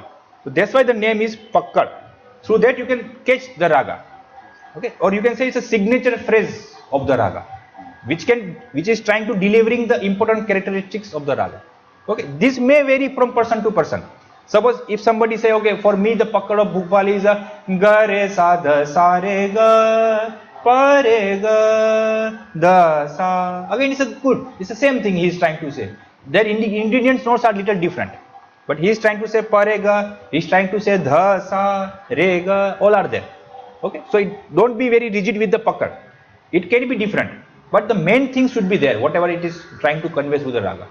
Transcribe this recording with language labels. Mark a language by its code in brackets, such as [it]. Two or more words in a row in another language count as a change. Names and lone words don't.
[en] So that's why the name is Pakkad. Through that you can catch the raga. Okay, or you can say it's a signature phrase of the raga, which is trying to delivering the important characteristics of the raga. Okay, this may vary from person to person. Suppose if somebody say, okay, for me the Pakkad of Bhupali is a Ga Re Sa Dha Sa Re Ga Pa Re Ga Dha Sa. Again, it's the same thing he is trying to say. Their ingredient notes are little different, but he is trying to say Pa Re Ga, he is trying to say Dha Sa Re Ga, all are there. Okay, so don't be very rigid with the Pakkad. It can be different, but the main thing should be there, whatever it is trying to convey through the raga.